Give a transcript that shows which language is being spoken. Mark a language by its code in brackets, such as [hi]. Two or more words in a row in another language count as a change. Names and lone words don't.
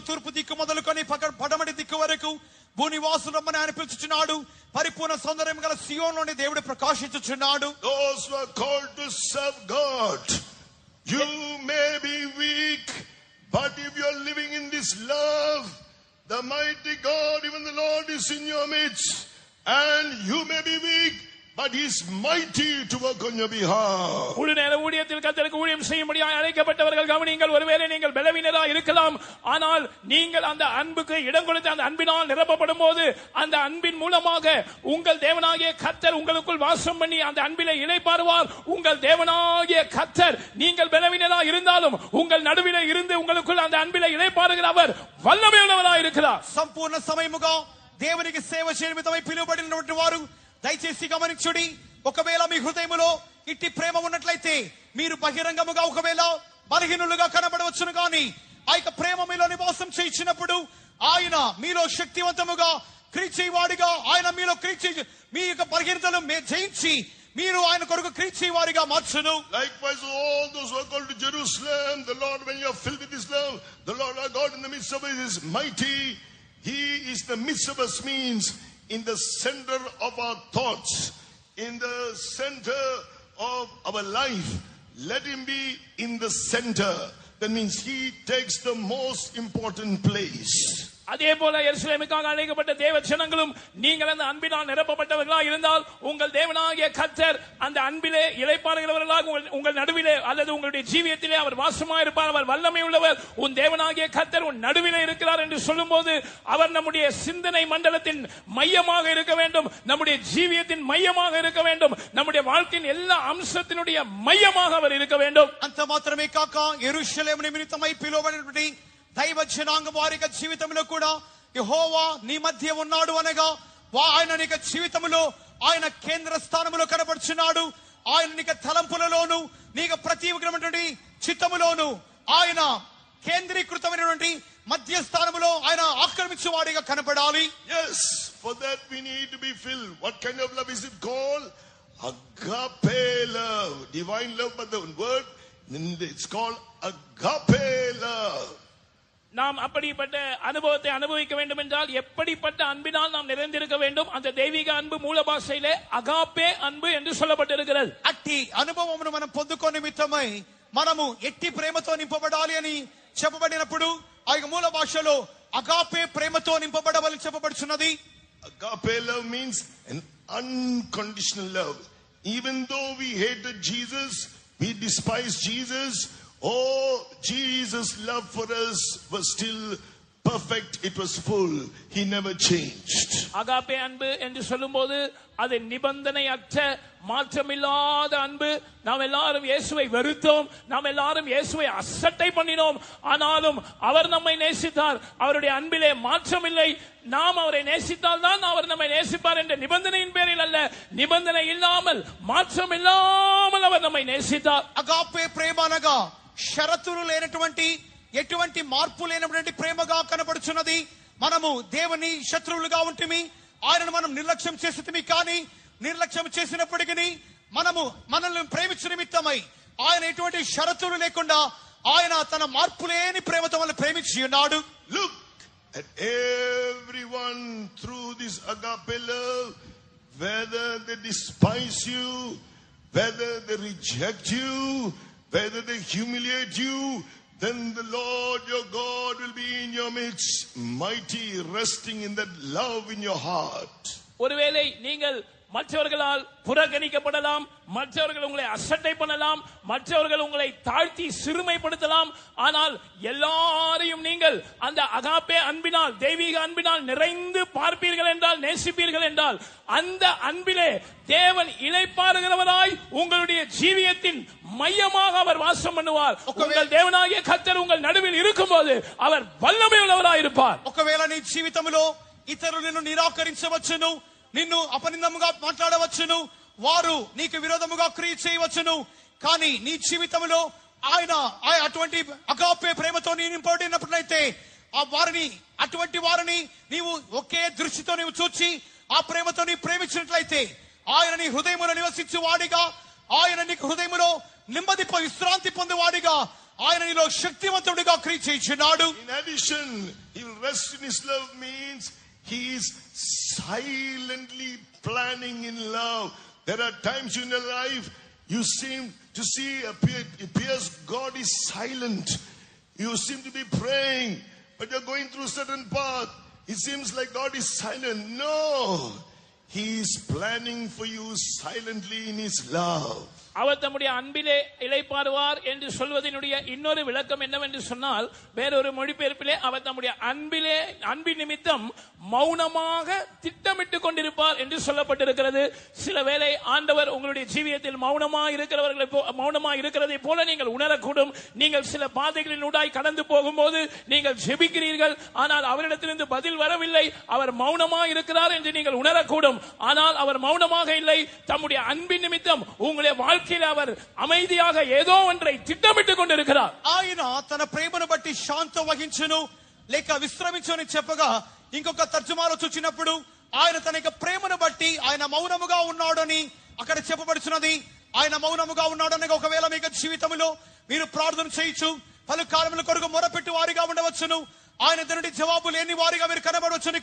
[te] తూర్పు దిక్కు మొదలుకొని పడమటి దిక్కు వరకు భూనివాసులమ్మని ఆయన పిలుచుచున్నాడు. పరిపూర్ణ సౌందర్యం గల సియోనులోని దేవుడు ప్రకాశించుచున్నాడు. [en] Those who are called to serve God, you may be weak, but if you are living in this love, the mighty God, even the Lord, is in your midst. And you may be weak, but he is mighty to work on your behalf. [ta] முழு நேர ஊழியத்தில் கர்த்தருக்கு ஊழியம் செய்யும்படியாக அழைக்கப்பட்டவர்கள் கவனியுங்கள். ஒருவேளை நீங்கள் பலவீனராக இருக்கலாம், ஆனால் நீங்கள் அந்த அன்புக்கு இடம் கொடுத்து அந்த அன்பினால் நிரப்பப்படும் போது அந்த அன்பின் மூலமாக உங்கள் தேவனாகிய கர்த்தர் உங்களுக்குள் வாசம் பண்ணி அந்த அன்பிலே இளைப்பாறுவார். உங்கள் தேவனாகிய கர்த்தர் நீங்கள் பலவீனராக இருந்தாலும் உங்கள் நடுவிலே இருந்து உங்களுக்குள் அந்த அன்பிலே இளைப்பாறுகிற அவர் வல்லமையுள்ளவராக இருக்கிறார். [te] సంపూర్ణ సమయముగా దేవునికి సేవ చేయడం నిమిత్తమై పిలువబడినటువంటి వారు దయచేసి గమనించుడి. ఒకవేళ మీ హృదయములో ఇట్టి ప్రేమ ఉన్నట్లయితే మీరు బహిరంగముగా ఒకవేళ బలహీనులుగా కనబడవచ్చును, కానీ ఆ యొక్క ప్రేమ మీలో నివాసం చేయించినప్పుడు ఆయన మీలో శక్తివంతముగా క్రీచేవాడిగా, ఆయన మీలో మీ యొక్క బలహీనతను జయించి మీరు ఆయన కొరకు క్రీచేవారిగా మార్చును. [en] Likewise, all those who are called to Jerusalem, the Lord, when you are filled with his love, the Lord our God in the midst of us is mighty. He is the midst of us, means in the center of our thoughts, in the center of our life. Let him be in the center. That means he takes the most important place. [ta] அதே போல எருசலேமுக்காக அழைக்கப்பட்ட தேவ ஜனங்களும் நீங்கள் அந்த அன்பினால் நிரப்பப்பட்டவர்களாக இருந்தால் உங்கள் தேவனாகிய கர்த்தர் அந்த அன்பிலே இளைப்பாறுகிறவர்களாக உங்கள் நடுவிலே அல்லது உங்களுடைய ஜீவியத்திலே அவர் வாசமாக இருப்பார். அவர் வல்லமை உள்ளவர். உன் தேவனாகிய கர்த்தர் உன் நடுவிலே இருக்கிறார் என்று சொல்லும்போது அவர் நம்முடைய சிந்தனை மண்டலத்தின் மையமாக இருக்க வேண்டும், நம்முடைய ஜீவியத்தின் மையமாக இருக்க வேண்டும், நம்முடைய வாழ்க்கையின் எல்லா அம்சத்தினுடைய மையமாக அவர் இருக்க வேண்டும். [te] అంత మాత్రమే కాక యెరూషలేము నిమిత్తమై పిలువబడినటువంటి దైవ జనాంగం వారి యొక్క జీవితంలో కూడా యెహోవా నీ మధ్య ఉన్నాడు అనగా ఆయన నీ యొక్క జీవితంలో ఆయన కేంద్ర స్థానంలో కనబడుచున్నాడు. ఆయన నీ తలంపులలోను నీ ప్రతి విగ్రహమైనటువంటి చిత్తములోను ఆయన కేంద్రీకృతమైనటువంటి మధ్య స్థానంలో ఆయన ఆక్రమించువాడిగా కనబడాలి. [en] Yes, for that we need to be filled. What kind of love is it called? Agape love, divine love, but the word it's called agape love. [ta] நாம் அப்படிப்பட்ட அனுபவத்தை அனுபவிக்க வேண்டும் என்றால் எப்படிப்பட்ட அன்பினால் நாம் நிறைந்திருக்க வேண்டும்? அந்த தெய்வீக அன்பு மூல பாஷையிலே அகாப்பே அன்பு என்று சொல்லப்பட்டிருக்கிறது. [te] అట్టి అనుభవమును మనం పొందుకోని నిమిత్తమై మనము ఎట్టి ప్రేమతో నింపబడాలి అని చెప్పబడినప్పుడు ఆ మూల భాషలో అగాపే ప్రేమతో నింపబడవలని చెప్పబడుచున్నది. [en] Agape love means an unconditional love. Even though we hated Jesus, we despised Jesus, oh, Jesus' love for us was still perfect. It was full. He never changed. [ta] அகாப்பே அன்பு என்று சொல்லும்போது அது நிபந்தனையற்ற மாற்றமில்லாத அன்பு. நாம் எல்லாரும் இயேசுவை வெறுத்தோம், நாம் எல்லாரும் இயேசுவை அசட்டை பண்ணினோம், ஆனாலும் அவர் நம்மை நேசித்தார். அவருடைய அன்பிலே மாற்றமில்லை. நாம் அவரை நேசித்தால் தான் அவர் நம்மை நேசிப்பார் என்ற நிபந்தனையின் பேரில் அல்ல, நிபந்தனை இல்லாமல் மாற்றம் இல்லாமல் அவர் நம்மை நேசித்தார். [te] అగాపే ప్రేమ అనగా షరతులు లేనటువంటి ఎటువంటి మార్పు లేనటువంటి ప్రేమగా కనబడుచున్నది. మనము దేవుని శత్రువులుగా ఉంటిమి, ఆయనను మనం నిర్లక్ష్యం చేసితిమి, కానీ నిర్లక్ష్యం చేసినప్పటికీ మనల్ని ప్రేమించు నిమిత్తమై ఆయన ఎటువంటి షరతులు లేకుండా ఆయన తన మార్పు లేని ప్రేమతో మనల్ని ప్రేమించి ఉన్నాడు. [en] Look at everyone through this agape love, whether they despise you, whether they reject you, whether they humiliate you, then the Lord your God will be in your midst, mighty, resting in that love in your heart. [ta] ஒருவேளை நீங்கள் மற்றவர்களால் புறக்கணிக்கப்படலாம், மற்றவர்கள் உங்களை அசட்டை பண்ணலாம், மற்றவர்கள் உங்களை தாழ்த்தி சிறுமைப்படுத்தலாம். ஆனால் எல்லாரையும் நீங்கள் அந்த அகாப்பே அன்பினால், தெய்வீக அன்பினால் நிறைந்து பார்ப்பீர்கள் என்றால், நேசிப்பீர்கள் என்றால், அந்த அன்பிலே தேவன் இளைப்பாறுகிறவராய் உங்களுடைய ஜீவியத்தின் மையமாக அவர் வாசம் பண்ணுவார். உங்கள் தேவனாகிய கர்த்தர் உங்கள் நடுவில் இருக்கும்போது அவர் வல்லமை உள்ளவராய் இருப்பார். [te] ఒకవేళ నీ జీవితంలో ఇతరులు నిన్ను నిరాకరించవచ్చును, నిన్ను అపనిందముగా మాట్లాడవచ్చును, వారు నీకు విరోధముగా క్రియ చేయవచ్చును. కానీ నీ జీవితంలో ఆయన అటువంటి అగాపే ప్రేమతో నీ నింపబడినట్లయితే ఆ వారిని, అటువంటి వారిని నీవు ఒకే దృష్టితో నీవు చూచి ఆ ప్రేమతో నీ ప్రేమించినట్లయితే ఆయన నీ హృదయములో నివసించు వాడిగా, ఆయన నీకు హృదయములో నెమ్మది విశ్రాంతి పొందేవాడిగా, ఆయన నీలో శక్తివంతుడిగా క్రియ చేయుచున్నాడు. [en] In addition, he will rest in his love means he is silently planning in love. There are times in your life you seem to see appears God is silent. You seem to be praying, but you're going through a certain path. It seems like God is silent. No, he is planning for you silently in his love. [ta] அவர் தம்முடைய அன்பிலே இளைப்பாறுவார் என்று சொல்வதனுடைய இன்னொரு விளக்கம் என்னவென்று சொன்னால், வேறொரு மொழிபெயர்ப்பிலே அவர் தம்முடைய அன்பின் நிமித்தம் மௌனமாக திட்டமிட்டுக் கொண்டிருப்பார் என்று சொல்லப்பட்டிருக்கிறது. சில வேளை ஆண்டவர் உங்களுடைய ஜீவியத்தில் மௌனமாக இருக்கிறதை போல நீங்கள் உணரக்கூடும். நீங்கள் சில பாதைகளின் ஊடாய் கடந்து போகும்போது நீங்கள் ஜெபிக்கிறீர்கள், ஆனால் அவரிடத்திலிருந்து பதில் வரவில்லை, அவர் மௌனமாக இருக்கிறார் என்று நீங்கள் உணரக்கூடும். ஆனால் அவர் மௌனமாக இல்லை, தம்முடைய அன்பின் நிமித்தம் உங்களுடைய வாழ்க்கையில் அவர் அமைதியாக ஏதோ ஒன்றை திட்டமிட்டுக் கொண்டிருக்கிறார். [te] ఆయన తన ప్రేమను బట్టి శాంతం వహించును లేక విశ్రమించుని చెప్పగా, ఇంకొక తర్జుమాలో చూచినప్పుడు ఆయన తన యొక్క ప్రేమను బట్టి ఆయన మౌనముగా ఉన్నాడని అక్కడ చెప్పబడుచున్నది. ఆయన మౌనముగా ఉన్నాడని ఒకవేళ మీ జీవితంలో మీరు ప్రార్థన చేయొచ్చు, పలు కాలముల కొరకు మొరపెట్టు వారిగా ఉండవచ్చును, ఆయన నుండి జవాబు లేని వారిగా మీరు కనబడవచ్చును.